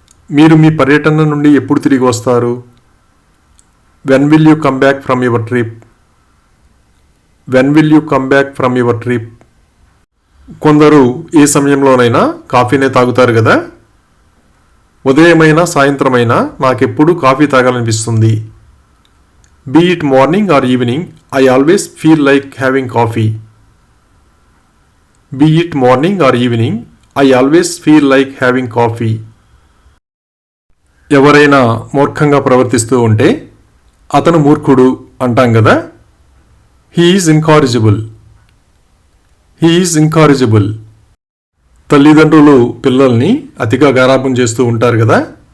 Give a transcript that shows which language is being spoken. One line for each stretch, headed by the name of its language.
Telugu: మీరు మీ పర్యటన నుండి ఎప్పుడు తిరిగి వస్తారు?
English: When will you come back from your trip? When will you come back from your trip?
Telugu: కొందరు ఏ సమయంలోనైనా కాఫీనే తాగుతారు కదా. ఉదయమైనా సాయంత్రమైనా నాకెప్పుడు coffee తాగాలనిపిస్తుంది.
English: Be it morning or evening, I always feel like having coffee. Be it morning or evening, I always feel like having coffee.
Telugu: ఎవరైనా మూర్ఖంగా ప్రవర్తిస్తూ ఉంటే అతను మూర్ఖుడు అంటాం కదా.
English: He is incorrigible. He is incorrigible.
Telugu: తల్లిదండ్రులు పిల్లల్ని అతిగా గారాబం చేస్తూ ఉంటారు కదా.